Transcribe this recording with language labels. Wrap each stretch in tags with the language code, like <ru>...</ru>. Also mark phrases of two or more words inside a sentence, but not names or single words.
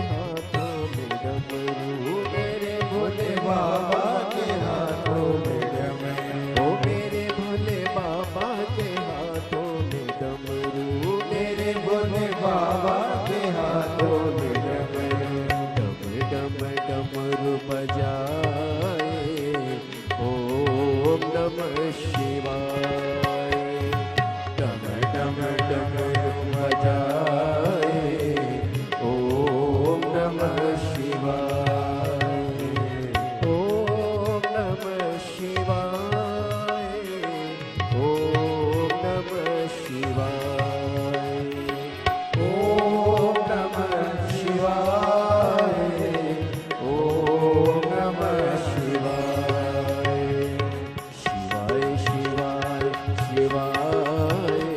<hi>हाथों में डमरू, मेरे भोले बाबा के हाथों में डमरू, ओ मेरे भोले बाबा के हाथों में डमरू, मेरे भोले बाबा के हाथों में डमरू, डम डम डमरू बजाए,</hi> <sa>ओम नमः शिवाय,</sa> <hi>डम डम डमरू बजाए,</hi> <sa>ओम नमः शिवाय, ओम नमः शिवाय, ओम नमः शिवाय, ओम नमः शिवाय, ओम नमः शिवाय, शिवाय शिवाय शिवाय,</sa>